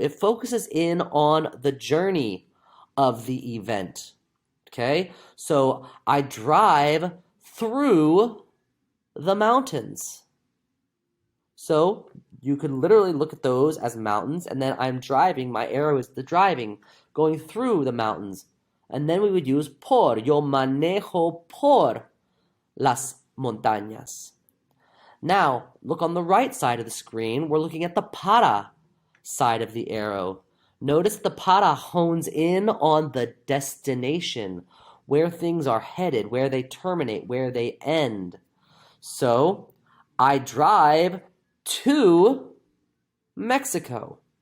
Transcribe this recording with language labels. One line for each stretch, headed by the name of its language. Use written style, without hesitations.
English: It focuses in on the journey of the event. Okay? So I drive through the mountains. So you could literally look at those as mountains, and then I'm driving, my arrow is the driving, going through the mountains. And then we would use por.
Spanish: Yo manejo por las montañas.
English: Now, look on the right side of the screen. We're looking at the para side of the arrow. Notice the para hones in on the destination, where things are headed, where they terminate, where they end. So, I drive to Mexico.